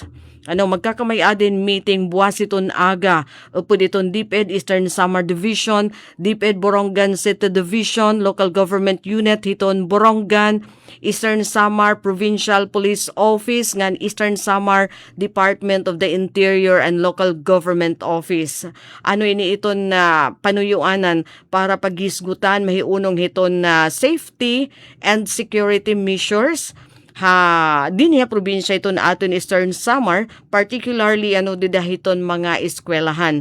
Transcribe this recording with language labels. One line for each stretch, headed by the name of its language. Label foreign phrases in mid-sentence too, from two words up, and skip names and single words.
Waray: Magkakamayadin meeting buwas iton aga. Upod iton DepEd Eastern Samar Division, DepEd Borongan City Division, Local Government Unit hiton Borongan, Eastern Samar Provincial Police Office ngan Eastern Samar Department of the Interior and Local Government Office. Ini iton na panuyuanan para pagisgutan mahiunong hiton na
English: safety and security measures
Waray: dinhi probinsya ito na aton Eastern Samar, particularly didahiton mga eskwelahan.